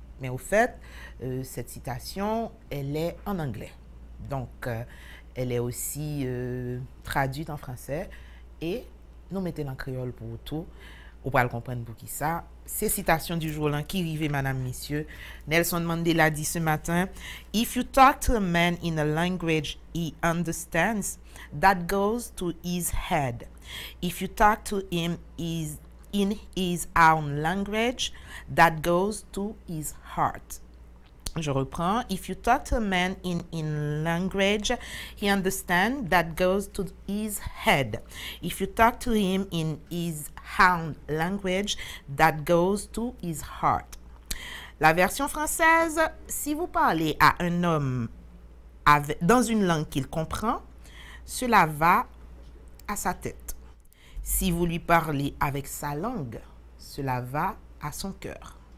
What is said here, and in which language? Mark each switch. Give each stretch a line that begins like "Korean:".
French: Mais au fait, cette citation, elle est en anglais. Donc, elle est aussi traduite en français et nous mettons en créole pour tout. Vous pouvez le comprendre pour qui ça. C'est citation du jour là qui arrive, madame, messieurs. Nelson Mandela dit ce matin,
English: "If you talk to a man in a language he understands, that goes to his head. If you talk to him in his own language, that goes to his heart."
French: Je reprends.
English: If you talk to a man in language he understands, that goes to his head. If you talk to him in his own language, that goes to his heart.
French: La version française, si vous parlez à un homme dans une langue qu'il comprend, cela va à sa tête. Si vous lui parlez avec sa langue, cela va à son cœur.